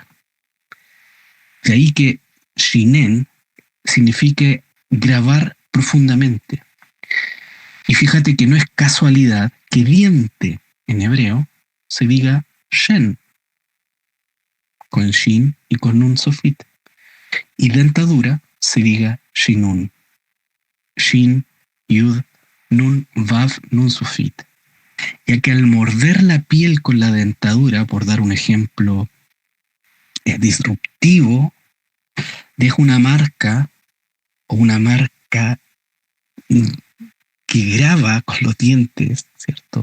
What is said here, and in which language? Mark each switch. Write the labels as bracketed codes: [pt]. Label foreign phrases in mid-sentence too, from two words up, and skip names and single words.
[es] De ahí que Shinen signifique grabar profundamente. Y fíjate que no es casualidad que diente en hebreo se diga shen, con shin y con [he] נון סופית, [es] y dentadura se diga [he] שינון, שין, יוד, נון, וו, נון סופית, [es] ya que al morder la piel con la dentadura, por dar un ejemplo disruptivo, deja una marca o una marca que graba con los dientes, ¿cierto?